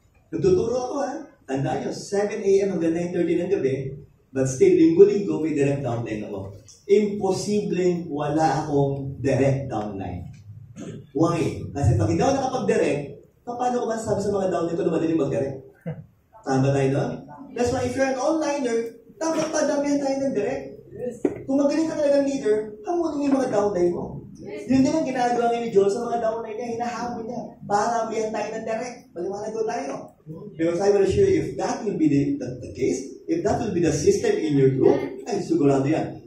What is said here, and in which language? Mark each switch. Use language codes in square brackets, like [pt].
[tl] Nagtuturo ako Tandaan nyo, 7 a.m. hanggang 9:30 ng gabi, [en] but still, [tl] linggo-linggo may direct downline ako. Imposibleng wala akong direct downline. Why? Kasi pag hindi ako nakapag-direct, paano ko masasabi sa mga downline ko na madaling mag-direct? Tama tayo doon? [en] That's why if you're an onliner, [tl] dapat padamihan tayo ng direct. Kung magaling ka talagang leader, hamunin yung mga downline mo. Yun din ang ginagawa ngayon ni Joel sa mga downline niya, hinahamon niya. Paramihan tayo ng direct. Maliwanag ko tayo. [en] Because I will assure you, if that will be the case, if that will be the system in your group, [tl] ay sigurado yan.